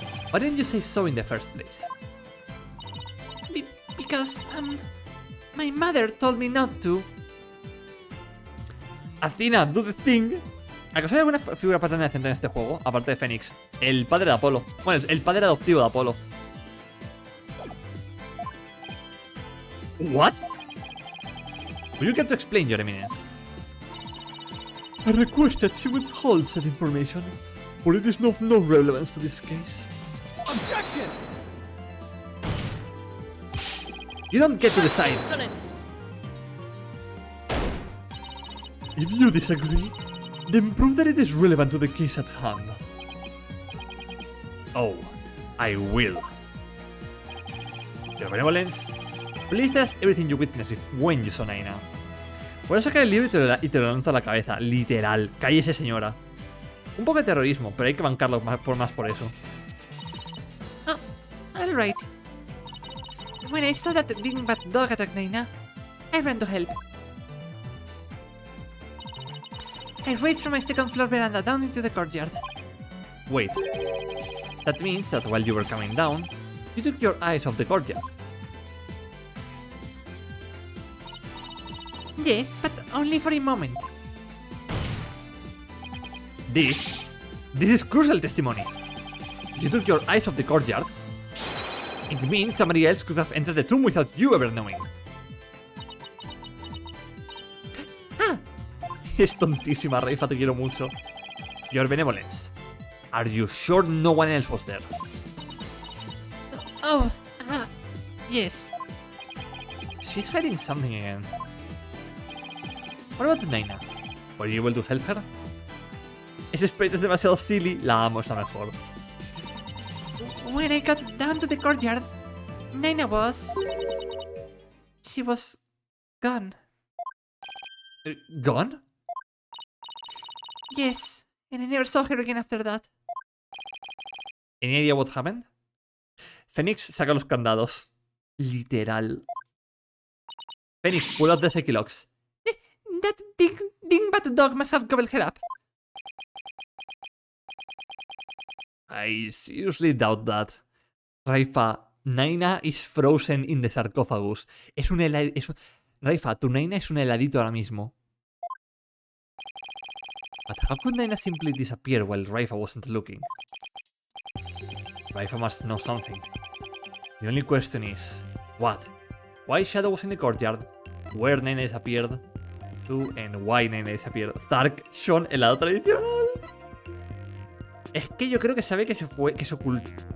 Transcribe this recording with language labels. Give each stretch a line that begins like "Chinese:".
English: Why didn't you say so in the first place? Because, my mother told me not to. Athena, do the thing.
Spanish: ¿Acaso hay alguna figura paterna decente en este juego? Aparte de Fénix. El padre de Apolo. Bueno, el padre adoptivo de Apolo.
English: What? Will you care to explain, Your Eminence? I request that she withhold said information, for it is of no relevance to this case. Objection! You don't get to decide. If you disagree, then prove that it is relevant to the case at hand. Oh, I will. Your benevolence, Please tell us everything you witnessed when you saw Naina.
Spanish: Voy a sacar el libro y te lo lanzo a la cabeza. Literal. Cállese, señora. Un poco de terrorismo, pero hay que bancarlo más por eso.
English: Oh, alright. When I saw that dingbat dog attack Naina, I ran to help. I raced from my second floor veranda down into the courtyard. Wait. That means that while you were coming down, you took your eyes off the courtyard. Yes, but only for a moment. This is crucial testimony. You took your eyes off the courtyard. It means somebody else could have entered the tomb without you ever knowing. Ah,
Spanish: Es tontísima, Raifa, te quiero mucho.
English: Your benevolence. Are you sure no one else was there? oh, yes. She's hiding something again. What about Naina? Were you able to help her?
Spanish: Ese sprite es demasiado silly. La amo, es la mejor.
English: When I got down to the courtyard, Naina was... She was... gone. ¿Gone? Yes, and I never saw her again after that. Any idea what happened?
Spanish: Phoenix saca los candados.
English: Literal. Phoenix, pull out the Psyche locks. That dingbat dog must have gobbled her up. I seriously doubt that. Raifa, Naina is frozen in the sarcophagus.
Spanish: Es un heladito. Raifa, tu Naina es un heladito ahora mismo.
English: But how could Naina simply disappear while Raifa wasn't looking? Raifa must know something. The only question is, what? Why Shadow was in the courtyard? Where Naina disappeared? To and why Naina disappeared?
Spanish: Zark, Sean, helado tradicional. Es que yo creo que sabe que se fue, que se ocultó.